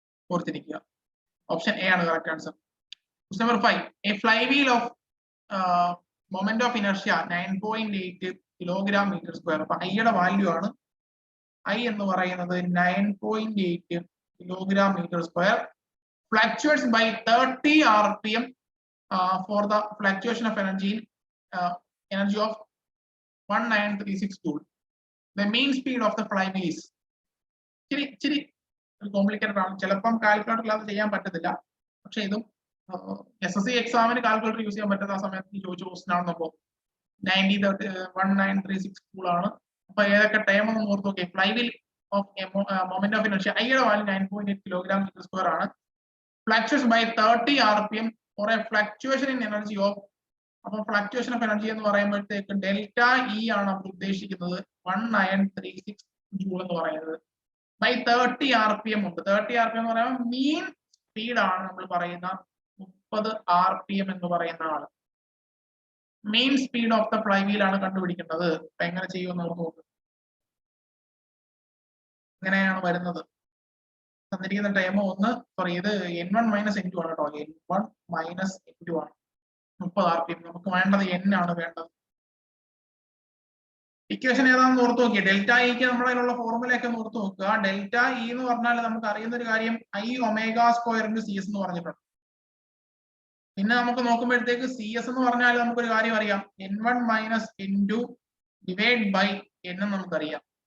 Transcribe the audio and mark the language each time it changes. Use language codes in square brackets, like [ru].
[ml] ഓർത്തിരിക്കുക. Option A ആണ് correct answer. [en] Question number 5. A flywheel of moment of inertia 9.8 kilogram meter square. [ml] അപ്പൊ ഐയുടെ value ആണ്, I എന്ന് പറയുന്നത് 9.8 kilogram meter square. [en] Fluctuates by 30 rpm for the fluctuation of energy energy of 1936 joule. The mean speed of the flywheel is [ml] ഇച്ചിരി complicated ആണ്, ചിലപ്പം കാൽക്കുലേറ്ററിൽ അത് ചെയ്യാൻ പറ്റത്തില്ല. പക്ഷെ ഇതും SSC എക്സാമിന് കാൽക്കുലേറ്റർ യൂസ് ചെയ്യാൻ പറ്റുന്ന ആ സമയത്ത് ചോദിച്ച ക്വസ്റ്റൻ ആണ്. അപ്പോൾ 1936 ജൂൾ ആണ്. അപ്പൊ ഏതൊക്കെ ടൈം ഒന്ന് ഓർത്ത് നോക്കിയേ. Flywheel of moment of inertia ഐയുടെ വാല്യൂ 9.8 കിലോഗ്രാം മീറ്റർ സ്ക്വയർ ആണ്. [en] fluctuation by 30 rpm for a fluctuation in energy of, [ml] അപ്പൊ ഫ്ലക്ച്വേഷൻ ഓഫ് എനർജി എന്ന് പറയുമ്പോഴത്തേക്ക് ഡെൽറ്റ ഇ ആണ് നമ്മൾ ഉദ്ദേശിക്കുന്നത് 1936 ജൂൾ എന്ന് പറയുന്നത്. ബൈ 30 rpm ഉണ്ട്. 30 rpm എന്ന് പറയുമ്പോൾ മീൻ സ്പീഡ് ആണ് നമ്മൾ പറയുന്ന 30 rpm എന്ന് പറയുന്ന ആള്. [en] main speed of the flywheel [ml] ആണ് കണ്ടുപിടിക്കേണ്ടത്. അപ്പൊ എങ്ങനെ ചെയ്യുമെന്ന് നമുക്ക് നോക്കാം. എങ്ങനെയാണ് വരുന്നത്? തന്നിരിക്കുന്ന ടൈം ഒന്ന്, സോറി ഇത് N1 മൈനസ് N2 ആണ് കേട്ടോ. N1 മൈനസ് N2 ആണ് 30 rpm. നമുക്ക് വേണ്ടത് N ആണ് വേണ്ടത്. ഇക്വേഷൻ ഏതാണെന്ന് ഓർത്ത് നോക്കിയേ. ഡെൽറ്റ ഇക്ക് നമ്മുടെ അതിലുള്ള ഫോർമുലയൊക്കെ ഓർത്ത് നോക്കുക. ഡെൽറ്റ ഇ എന്ന് പറഞ്ഞാൽ നമുക്ക് അറിയുന്ന ഒരു കാര്യം I omega square into C S എന്ന് പറഞ്ഞിട്ടുണ്ട്. പിന്നെ നമുക്ക് നോക്കുമ്പോഴത്തേക്ക് സി എസ് എന്ന് പറഞ്ഞാൽ നമുക്കൊരു കാര്യം അറിയാം, N1 minus N2 divide by N എന്ന് നമുക്കറിയാം.